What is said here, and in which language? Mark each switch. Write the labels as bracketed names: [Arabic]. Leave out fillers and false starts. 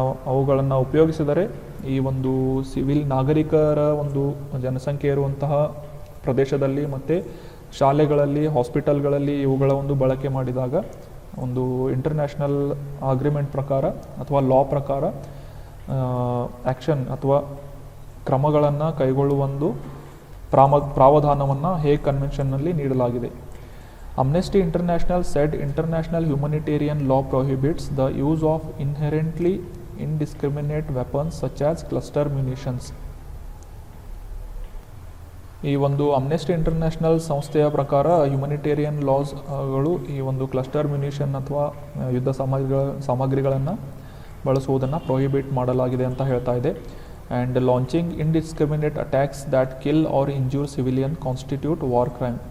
[Kannada] ಅವುಗಳನ್ನು ಉಪಯೋಗಿಸಿದರೆ ಈ ಒಂದು ಸಿವಿಲ್ ನಾಗರಿಕರ ಒಂದು ಜನಸಂಖ್ಯೆ ಇರುವಂತಹ ಪ್ರದೇಶದಲ್ಲಿ ಮತ್ತು ಶಾಲೆಗಳಲ್ಲಿ, ಹಾಸ್ಪಿಟಲ್ಗಳಲ್ಲಿ ಇವುಗಳ ಒಂದು ಬಳಕೆ ಮಾಡಿದಾಗ ಒಂದು ಇಂಟರ್ನ್ಯಾಷನಲ್ ಅಗ್ರಿಮೆಂಟ್ ಪ್ರಕಾರ ಅಥವಾ ಲಾ ಪ್ರಕಾರ ಆ್ಯಕ್ಷನ್ ಅಥವಾ ಕ್ರಮಗಳನ್ನು ಕೈಗೊಳ್ಳುವ ಒಂದು ಪ್ರಾವಧಾನವನ್ನು ಹೇಗ್ ಕನ್ವೆನ್ಷನ್ನಲ್ಲಿ ನೀಡಲಾಗಿದೆ. [English] Amnesty International said international humanitarian law prohibits the use of inherently indiscriminate weapons such as cluster munitions. [Kannada] ಈ ಒಂದು ಅಮ್ನೆಸ್ಟಿ ಇಂಟರ್ನ್ಯಾಷನಲ್ ಸಂಸ್ಥೆಯ ಪ್ರಕಾರ ಹ್ಯುಮನಿಟೇರಿಯನ್ ಲಾಸ್ಗಳು ಈ ಒಂದು ಕ್ಲಸ್ಟರ್ ಮ್ಯುನಿಷನ್ ಅಥವಾ ಯುದ್ಧ ಸಾಮಗ್ರಿಗಳನ್ನು ಬಳಸುವುದನ್ನು ಪ್ರೊಹಿಬಿಟ್ ಮಾಡಲಾಗಿದೆ ಅಂತ ಹೇಳ್ತಾ ಇದೆ. [English] And launching indiscriminate attacks that kill or injure civilian constitute war crime.